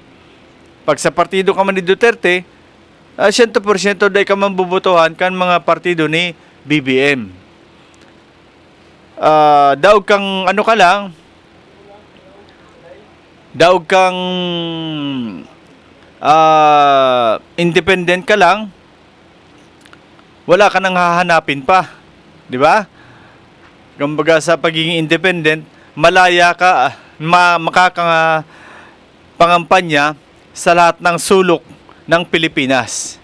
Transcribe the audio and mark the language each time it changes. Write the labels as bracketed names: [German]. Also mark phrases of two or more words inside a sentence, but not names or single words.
[Bikol] Pag sa partido ka man ni Duterte, 100% dahil ka man bubutuhan kan mga partido ni BBM. Daog kang daog kang [Filipino] independent ka lang, wala ka nang hahanapin pa. Di ba? Kumbaga sa pagiging independent, malaya ka, makakapangampanya sa lahat ng sulok ng Pilipinas.